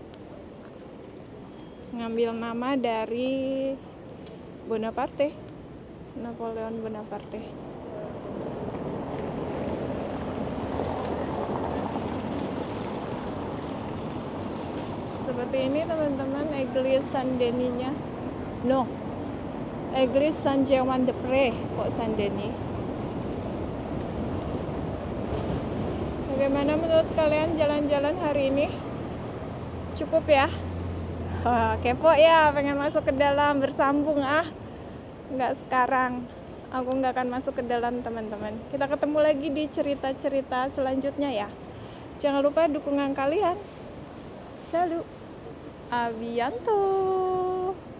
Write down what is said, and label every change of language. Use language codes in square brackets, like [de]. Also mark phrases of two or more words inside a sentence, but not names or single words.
[id] Ngambil nama dari Bonaparte. Napoleon Bonaparte. Seperti ini teman-teman, Église Saint-Denis-nya. No. Église Saint-Germain-des-Prés, kok Saint-Denis. Bagaimana menurut kalian jalan-jalan hari ini? Cukup ya? Kepo ya, pengen masuk ke dalam, bersambung Nggak sekarang. Aku nggak akan masuk ke dalam teman-teman. Kita ketemu lagi di cerita-cerita selanjutnya ya. Jangan lupa dukungan kalian. [fr] Salut. A bientôt.